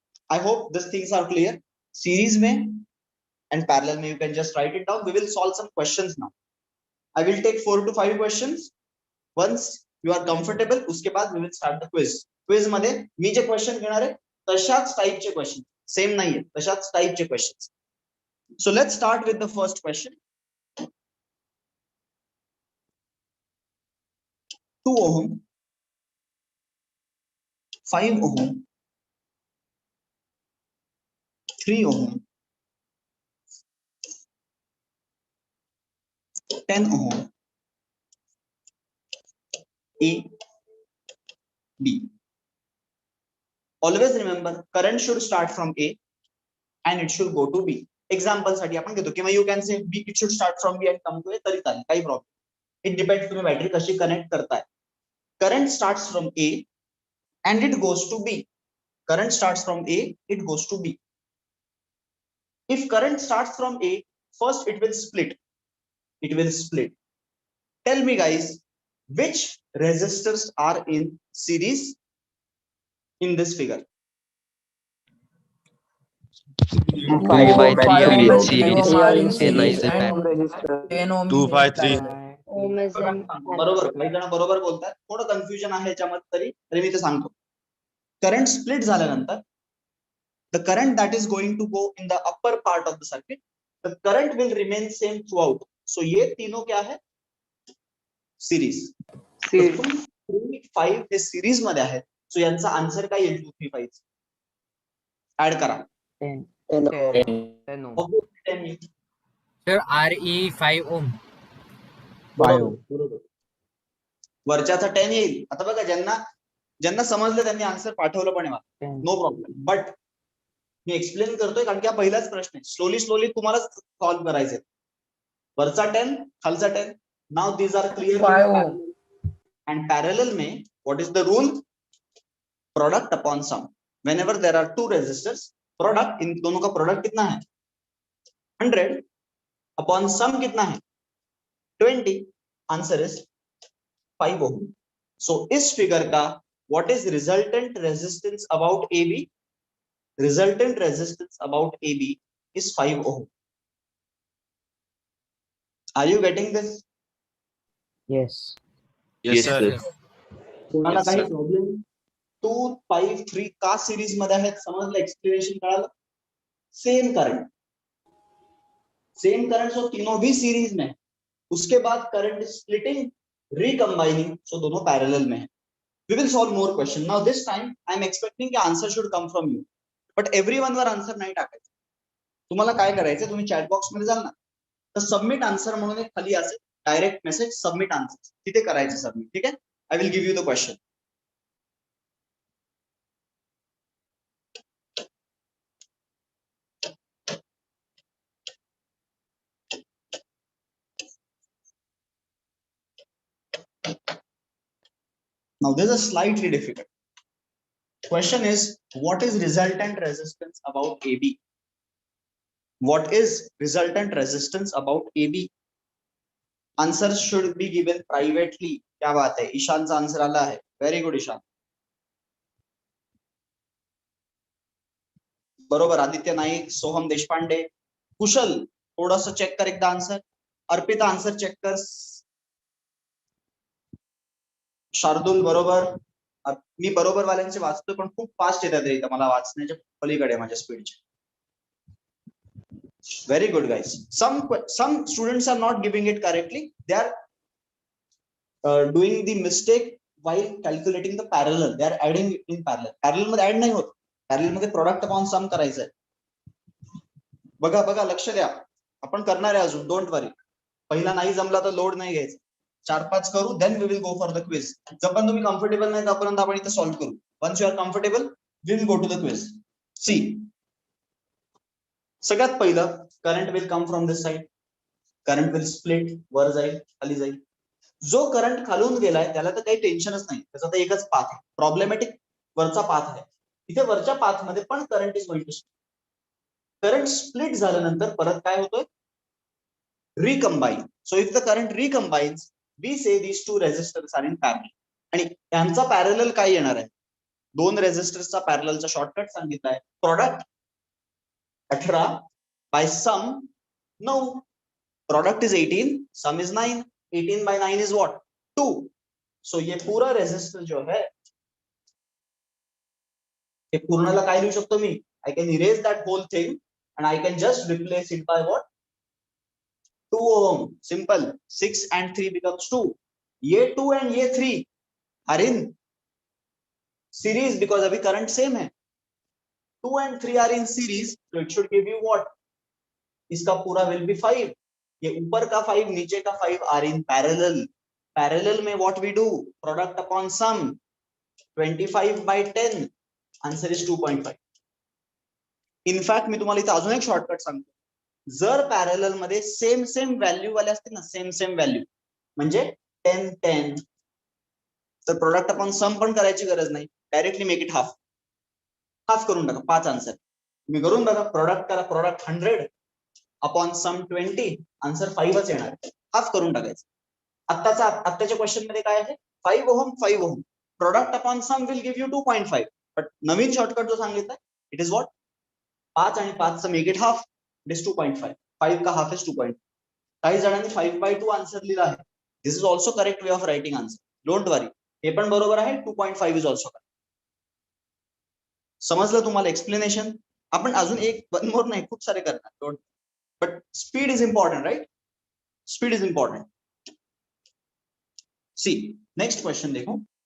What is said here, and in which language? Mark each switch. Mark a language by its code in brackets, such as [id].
[en] I hope these things are clear. Series में and parallel में you can just write it down. We will solve some questions now. I will take 4 to 5 questions. Once you are comfortable, [hi] उसके बाद [en] we will start the quiz. [mr] Quiz मध्ये मी जे question घेणार आहे तशाच टाइपचे क्वेश्चन, सेम नाहीये, तशाच टाइपचे question. [en] So let's start with the first question. 2 ohm, 5 ohm, 3 ohm, 10 ohm, A, B. Always remember, current should start from A and it should go to B. [mr] Example साठी आपण घेतो किंवा [en] you can say B, it should start from B and come to A, [mr] तरी चालेल, काही problem. [en] It depends [mr] तुम्ही battery कशी connect करताय. [en] Current starts from A and it goes to B. Current starts from A, it goes to B. If current starts from A, first it will split. It will split. Tell me guys, which resistors are in series in this figure? 5 by 3 are in series. 10 are in series is in and parallel. 10 ohm 2, is in 5, 3. parallel. Ohm is in [mr] बरोबर, काही जण बरोबर बोलतात, थोडं confusion आहे याच्यामध्ये, तरी मी ते सांगतो. करंट स्प्लिट झाल्यानंतर [en] the current that is going to go in the upper part of the circuit, the current will remain same throughout. [hi] So ये तीनों क्या है, सीरीज. [mr] 3, 5 हे सीरीज मध्ये आहेत, [en] so यांचा answer [mr] काय येईल 2, 3, 5 ऍड करा. [en] 10 ohm. Sir RE 5 ohm. [mr] बरोबर. वरच्याचा 10 येईल. आता बघा, ज्यांना समजलं त्यांनी आन्सर पाठवलं पण आहे, no problem. But मी explain करतोय कारण की हा पहिलाच प्रश्न आहे. स्लोली तुम्हाला सॉल्व्ह करायचे. वरचा 10, खालचा 10. [en] Now these are clear. 5 ohm. And parallel में what is the rule? Product upon sum. Whenever there are two resistors, product, [hi] इन दोनों का प्रोडक्ट कितना है 100 upon sum कितना है 20. [en] Answer is 5 ohm. So [hi] इस फिगर का [en] what is resultant resistance about AB? Resultant resistance about AB is 5 ohm. Are you getting this? Yes. Yes, sir. [mr] तुम्हाला काही problem? 2, 5, 3 का सीरीज मध्ये आहेत, समजलं? एक्सप्लेनेशन कळालं? [hi] सेम करंट सो तीनों भी सीरीज में है. उसके बाद करंट स्प्लिटिंग, रिकंबाइनिंग, सो दोनों पैरेलल में है. [en] We will solve more question. Now this time I am expecting the answer should come from you. [mr] But everyone वर आन्सर नाही टाकायचं. तुम्हाला काय करायचं, तुम्ही चॅट बॉक्स मध्ये जाल ना, तर सबमिट आन्सर म्हणून एक खाली असेल डायरेक्ट मेसेज, सबमिट आन्सर, तिथे करायचं सबमिट. ठीक आहे? [en] I will give you the question. Now this is slightly difficult. Question is, what is resultant resistance about AB? What is resultant resistance about AB? Answers should be given privately. [mr] क्या बात है, ईशानचा answer आला आहे. Very good Ishan. बरोबर. आदित्य नाईक, सोहम देशपांडे, कुशल, थोडस check कर एकदा answer. Arpita answer check कर. शार्दुल बरोबर. मी बरोबर वाल्यांचे वाचतोय पण खूप फास्ट येतात रे, मला वाचण्याच्या पलीकडे माझ्या स्पीडच्या. [en] Very good, guys. Some students are not giving it correctly. They are doing the mistake while calculating the parallel. They are adding it in parallel. [mr] Parallel मध्ये ऍड नाही होत. Parallel मध्ये product upon sum करायचंय. बघा बघा लक्ष द्या. आपण करणार आहे अजून. डोंट वरी. पहिला नाही जमला तर लोड नाही घ्यायचा. 4-5 करू, [en] Then we will go for the quiz. [mr] जर पण तुम्ही कम्फर्टेबल नाही तोपर्यंत आपण इथे सॉल्व्ह करू. [en] Once you are comfortable we will go to the quiz. See, सगळ्यात पहिलं current will come from this side. [mr] Current will split, वर जाईल खाली जाईल. जो करंट खालून गेलाय त्याला तर काही टेन्शनच नाही, त्याचा तर एकच पाथ आहे. प्रॉब्लेमॅटिक वरचा पाथ आहे. इथे वरच्या पाथ मध्ये पण [en] Current is going to split. [mr] Current split झाल्यानंतर परत काय होतोय, रिकंबाईन. [en] So if the current recombines we say these two resistors are in parallel. [mr] आणि त्यांचा पॅरलल काय येणार आहे, दोन रेजिस्टर्सचा पॅरललचा shortcut सांगितलाय. [en] Product 18 by sum 9. Product is 18, sum is 9. 18 by 9 is what? 2. [hi] So ये पूरा रेजिस्टर जो है, [mr] ये पूर्णला काय लिहू शकतो मी? [en] I can erase that whole thing and I can just replace it by what? 2 ohm. Simple. 6 and 3 becomes 2. ये 2 and ये 3 are in series [hi] because अभी current same है. [en] 2 and 3 are in series, so it should give you what? इसका पूरा will be 5. [hi] ये ऊपर का 5 नीचे का 5 [en] Are in parallel. Parallel में what we do, product upon sum. 25 by 10, answer is 2.5. [mr] In fact मी तुम्हाला इथे अजून एक शॉर्टकट सांगतो. जर पॅरेलल मध्ये सेम सेम व्हॅल्यू वाले असतील ना, सेम सेम व्हॅल्यू म्हणजे 10 10, तर प्रोडक्ट अपॉन सम पण करायची गरज नाही, [en] Directly make it half. [mr] Half करून टाका. 5 आन्सर तुम्ही करून बघा. प्रोडक्ट करा, प्रोडक्ट 100 अपॉन सम 20, आन्सर 5च येणार. हाफ करून टाकायचं. आत्ताच्या क्वेश्चन मध्ये काय आहे, [en] 5 ohm 5 ohm. Product upon sum will give you 2.5. But [mr] Naveen shortcut जो सांगितलाय [en] It is what, 5 आणि 5 make it half, it is 2.5. 5 का half is 2.5. [mr] काही जणांनी 5/2 आन्सर लिहिला आहे. [en] This is also correct way of writing answer. Don't worry, [mr] हे पण बरोबर आहे. [en] 2.5 is also correct. [mr] समजलं तुम्हाला एक्सप्लेनेशन? आपण अजून एक [en] one more [mr] नाही, खूप सारे करणार. [en] Don't, but speed is important, right? Speed is important. See, next question [hi] देखो.